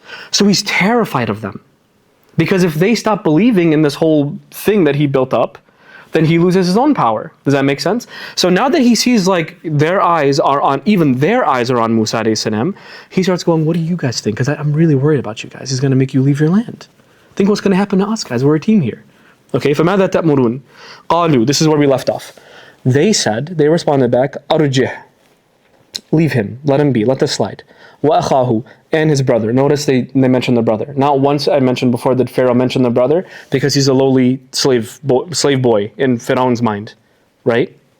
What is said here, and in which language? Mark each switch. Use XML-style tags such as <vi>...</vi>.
<en>So he's terrified of them. Because if they stop believing in this whole thing that he built up, then he loses his own power. Does that make sense? So now that he sees like their eyes are on Musa alayhi salam, he starts going, "What do you guys think? Because I'm really worried about you guys. He's going to make you leave your land. Think what's going to happen to us, guys. We're a team here."</en> <ar>Okay, فَمَاذَا تَأْمُرُونَ قَالُوا.</ar> <en>This is where we left off. They responded back, "Arjih." Leave him, let him be, let this slide.</en> <ar>وَأَخَاهُ.</ar> <en>And his brother. Notice they mentioned the brother. Not once I mentioned before did Pharaoh mention the brother, because he's a lowly slave boy in Pharaoh's mind, right?</en>